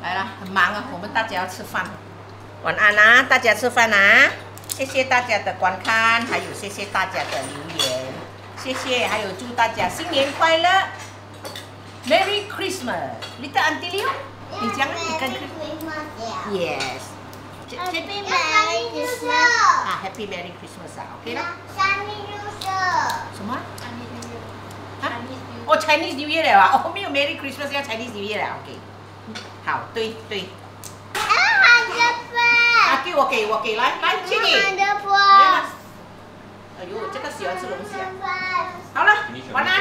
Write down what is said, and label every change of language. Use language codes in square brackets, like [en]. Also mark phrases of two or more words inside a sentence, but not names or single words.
[zh] 來了，很忙啊，我們大家要吃飯。晚安啊，大家吃飯啊！謝謝大家的觀看，還有謝謝大家的留言，謝謝，還有祝大家新年快樂 ， [en] Merry Christmas， [zh] Little Auntie Liu，你講你跟 Yes。 [en] Happy Merry Christmas [zh] 啊 ， [en] Happy Merry Christmas [zh] 啊 ，OK 了。什麼？啊？哦 ， [en] Chinese New Year [zh] 了啊！哦，沒有 [en] Merry Christmas [zh] 要 [en] Chinese New Year [zh] 了 ，OK。好，對對。啊，給我，來，去你。哎呦，這個喜歡吃龍蝦。好了，晚。